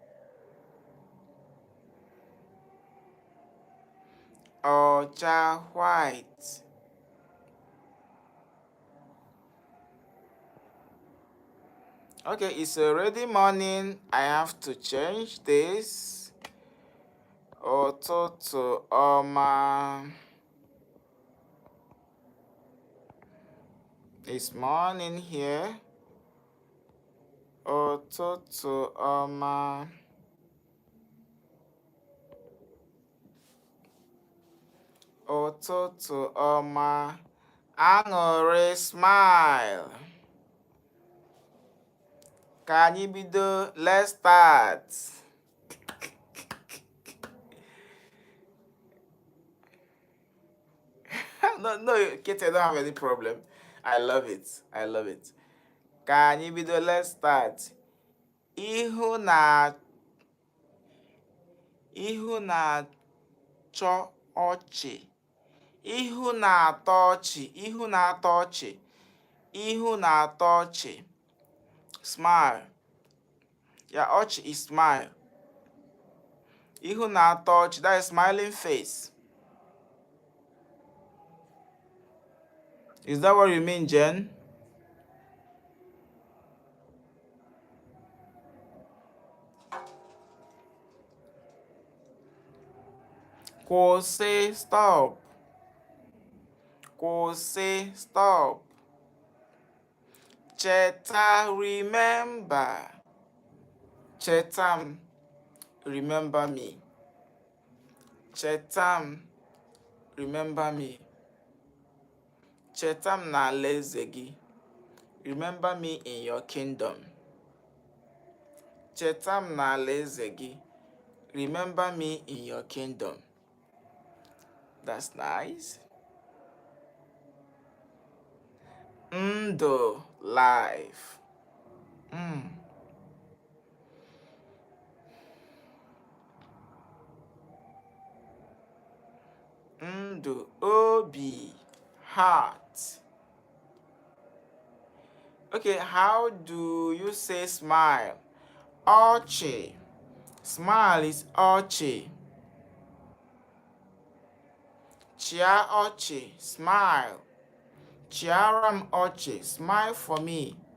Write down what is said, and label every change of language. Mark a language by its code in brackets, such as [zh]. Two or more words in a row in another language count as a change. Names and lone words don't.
[ig] Ocha, white. [en] Okay, it's already morning. I have to change this. [ig] Ụtụtụ ọma. [en] It's morning here. [ig] Ụtụtụ ọma. Ụtụtụ ọma. Aṅụrị, smile. Ka anyị bido, [en] let's start. No, Kate, I don't have any problem. I love it. [ig] Ka anyị bido, [en] let's start. [ig] Ihu na-achọ ọchị. Ihu na-atọ ọchị. [en] Smile. Yeah, ọchị is smile. [ig] Ihu na-atọ ọchị, [en] that is smiling face. Is that what you mean, Jen? [ig] Kwụsị, stop. Kwụsị, stop. Cheta, [en] remember. Chetam, remember me. Chetam, remember me. [ig] Chetam na alaeze gị. [en] Remember me in your kingdom. [ig] Chetam na alaeze gị. [en] Remember me in your kingdom. That's nice. [ig] Ndụ, life. Ndụ, obi, [en] heart. Okay, how do you say smile? Ọchị. Smile is ọchị. [ig] Chia ọchị, [en] smile. [ig] Chiara m ọchị, [en] smile for me.